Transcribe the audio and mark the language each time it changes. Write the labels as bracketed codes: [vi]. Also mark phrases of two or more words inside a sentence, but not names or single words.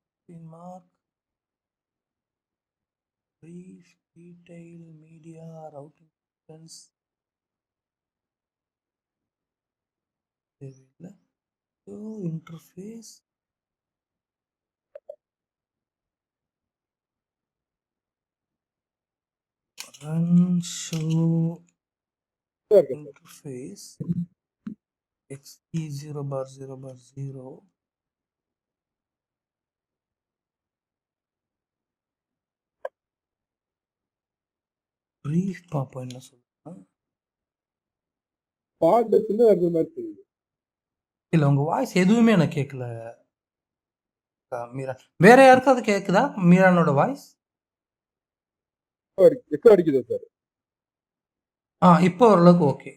[en] mark, brief, detail, media, routing sequence. [ta] தேவையில்லை. [en] So interface, run show [ta] இருக்கு சார். [en] interface xe0 bar 0 bar 0. [ta] brief பார்ப்போம் என்ன சொல்லுங்க. பாண்ட் சின்னதா இருக்கிற மாதிரி தெரியுது. இல்லை உங்கள் வாய்ஸ் எதுவுமே எனக்கு கேட்கல மீரா. வேற யாருக்காவது கேட்குதா மீரானோட வாய்ஸ்? எக்கோ அடிக்குது சார். இப்போ ஓரளவுக்கு ஓகே.